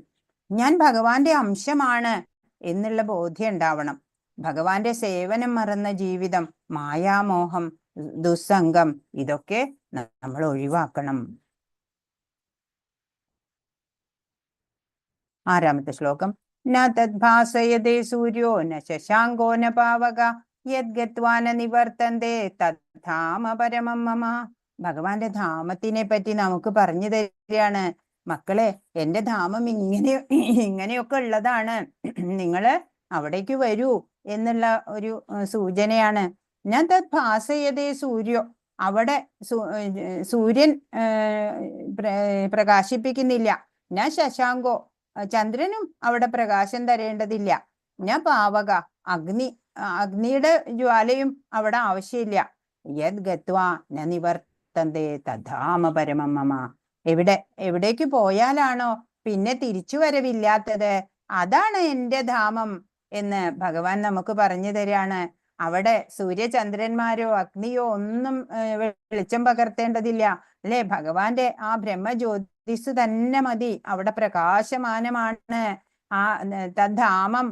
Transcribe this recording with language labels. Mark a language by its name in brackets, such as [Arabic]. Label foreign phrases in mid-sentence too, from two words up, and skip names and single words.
[Malayalam] ഞാൻ ഭഗവാന്റെ അംശമാണ് എന്നുള്ള ബോധ്യം ഉണ്ടാവണം. ഭഗവാന്റെ സേവനം മറന്ന ജീവിതം, മായാമോഹം, ദുസ്സംഗം ഇതൊക്കെ നമ്മൾ ഒഴിവാക്കണം. 6ാമത്തെ ശ്ലോകം. [Sanskrit] ന തദ്ഭാസയതേ സൂര്യോ ന ശശാങ്കോ ന പാവക യദ്ഗത്വാ ന നിവർത്തന്തേ തദ്ധാമ പരമം മമ. [Malayalam] ഭഗവാന്റെ ധാമത്തിനെ പറ്റി നമുക്ക് പറഞ്ഞു തരികയാണ്. മക്കളെ, എന്റെ ധാമം ഇങ്ങനെയൊക്കെ ഉള്ളതാണ്, നിങ്ങള് അവിടേക്ക് വരൂ എന്നുള്ള ഒരു സൂചനയാണ്. ഞാൻ [Sanskrit] തദ്ഭാസയതേ സൂര്യോ, [Malayalam] അവിടെ സൂര്യൻ പ്രകാശിപ്പിക്കുന്നില്ല. ഞാൻ ശശാങ്കോ, ചന്ദ്രനും അവിടെ പ്രകാശം തരേണ്ടതില്ല. ഞാൻ പാവക, അഗ്നിയുടെ ജ്വാലയും അവിടെ ആവശ്യമില്ല. [Sanskrit] യത് ഗത്വാ ന നിവർത്തന്തേ തദ്ധാമ പരമം മമ. [Malayalam] എവിടേക്ക് പോയാലാണോ പിന്നെ തിരിച്ചു വരവില്ലാത്തത്, അതാണ് എന്റെ ധാമം എന്ന് ഭഗവാൻ നമുക്ക് പറഞ്ഞു തരാണ്. അവിടെ സൂര്യചന്ദ്രന്മാരോ അഗ്നിയോ ഒന്നും വെളിച്ചം പകർത്തേണ്ടതില്ല അല്ലെ. ഭഗവാന്റെ ആ ബ്രഹ്മജ്യോതിസ് തന്നെ മതി. അവിടെ പ്രകാശമാനമാണ് ആ തദ്ധാമം.